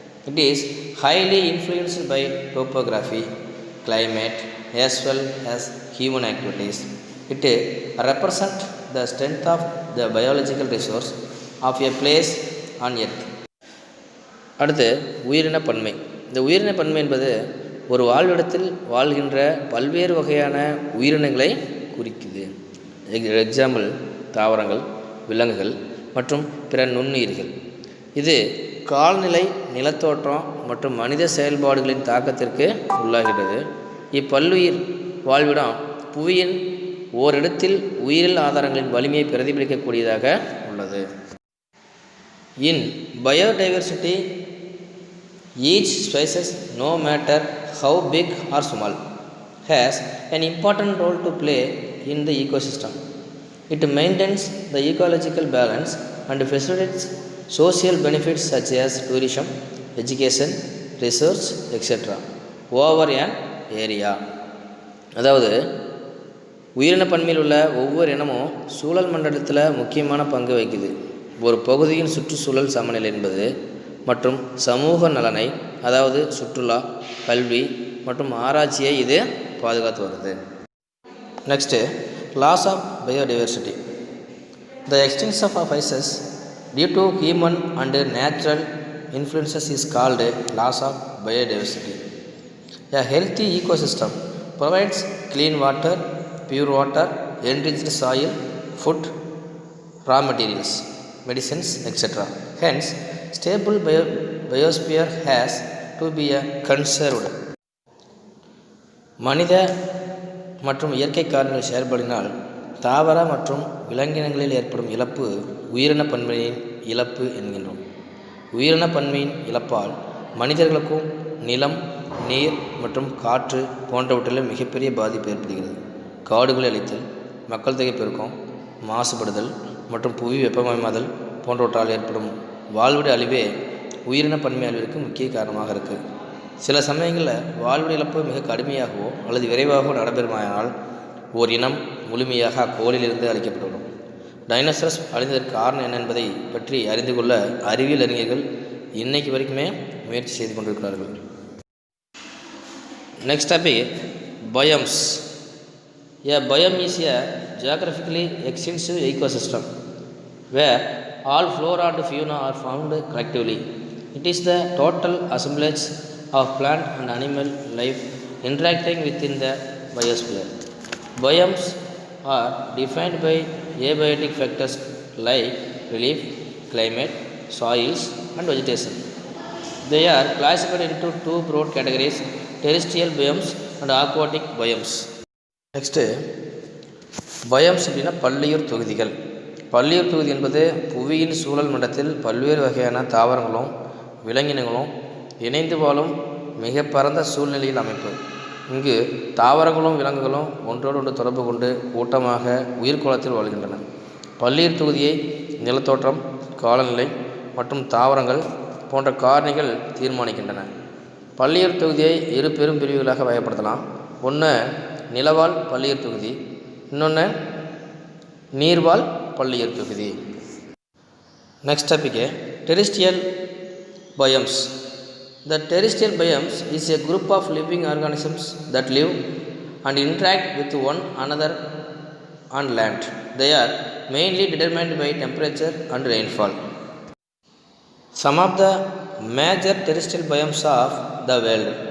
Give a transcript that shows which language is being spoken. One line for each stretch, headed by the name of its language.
English: It is highly influenced by topography, climate as well as human activities. It represents the strength of the biological resource of a place on earth.
Tamil: அடுத்து உயிரின பன்மை. இந்த உயிரின பன்மை என்பது ஒரு வாழ்விடத்தில் வாழ்கின்ற பல்வேறு வகையான உயிரினங்களை குறிக்குது. எக்ஸாம்பிள் தாவரங்கள், விலங்குகள் மற்றும் பிற நுண்ணுயிர்கள். இது காலநிலை, நிலத்தோற்றம் மற்றும் மனித செயல்பாடுகளின் தாக்கத்திற்கு உள்ளாகிறது. இப்பல்லுயிர் வாழ்விடம் புவியின் ஓரிடத்தில் உயிரியல் ஆதாரங்களின் வலிமையை பிரதிபலிக்கக்கூடியதாக உள்ளது.
English: In biodiversity, each species, no matter how big or small, has an important role to play in the ecosystem. It maintains the ecological balance and facilitates social benefits such as tourism, education, research, etc. over an area.
Tamil: அதாவது உயிரின பன்மையில் உள்ள ஒவ்வொரு இனமும் சூழல் மண்டலத்தில் முக்கியமான பங்கு வகிக்குது. ஒரு பகுதியின் சுற்றுச்சூழல் சமநிலை என்பது மற்றும் சமூக நலனை, அதாவது சுற்றுலா, கல்வி மற்றும் ஆராய்ச்சியை இது பாதுகாத்து வருது.
English: Next, loss of biodiversity. The extension of species due to human and natural influences is called loss of biodiversity. A healthy ecosystem provides clean water, pure water, enriched soil, food, raw materials, medicines, etc. Hence, stable biosphere has to be conserved.
Tamil: மனித மற்றும் இயற்கை காரணங்கள் செயல்படினால் தாவர மற்றும் விலங்கினங்களில் ஏற்படும் இழப்பு உயிரின பன்மையின் இழப்பு என்கின்றோம். உயிரின பன்மையின் இழப்பால் மனிதர்களுக்கும் நிலம், நீர் மற்றும் காற்று போன்றவற்றிலும் மிகப்பெரிய பாதிப்பு ஏற்படுகிறது. காடுகளை அழித்தல், மக்கள் தொகை பெருக்கம், மாசுபடுதல் மற்றும் புவி வெப்பமயமாதல் போன்றவற்றால் ஏற்படும் வாழ்விட அழிவே உயிரின பன்மை அழிவிற்கு முக்கிய காரணமாக இருக்குது. சில சமயங்களில் வாழ்விட இழப்பு மிக கடுமையாகவோ அல்லது விரைவாகவோ நடைபெறுமானால் ஓர் இனம் முழுமையாக அக்கோளிலிருந்து அழிக்கப்பட்டுவிடும். டைனோசரஸ் அழிந்ததற்கு காரணம் என்ன என்பதை பற்றி அறிந்து கொள்ள அறிவியல் அறிஞர்கள் இன்னைக்கு வரைக்குமே முயற்சி செய்து கொண்டிருக்கிறார்கள்.
English: Next topic, biomes. A biome is a geographically extensive ecosystem where all flora and fauna are found collectively. It is the total assemblage of plant and animal life interacting within the biosphere. Biomes are defined by abiotic factors like relief, climate, soils, and vegetation. They are classified into two broad categories: terrestrial biomes and aquatic biomes. Next,
Tamil: biomes அப்படின்னா பல்லுயிர் தொகுதிகள். பல்லுயிர் தொகுதி என்பது புவியின் சூழல் மண்டலத்தில் பல்வேறு வகையான தாவரங்களும் விலங்கினங்களும் இணைந்து வாழும் மிக பரந்த சூழ்நிலையில் அமைப்பு. இங்கு தாவரங்களும் விலங்குகளும் ஒன்றோடு ஒன்று தொடர்பு கொண்டு கூட்டமாக உயிர்கோளத்தில் வாழ்கின்றன. பல்லுயிர் தொகுதியை நிலத்தோற்றம், காலநிலை மற்றும் தாவரங்கள் போன்ற காரணிகள் தீர்மானிக்கின்றன. பல்லுயிர் தொகுதியை இரு பெரும் பிரிவுகளாக வகைப்படுத்தலாம். ஒன்று நிலவாழ் பல்லுயிர் தொகுதி, இன்னொன்று நீர்வாழ் பல்லுயிர் தொகுதி.
English: Next topic, terrestrial biomes. The terrestrial biomes is a group of living organisms that live and interact with one another on land. They are mainly determined by temperature and rainfall. Some of the major terrestrial biomes of the world.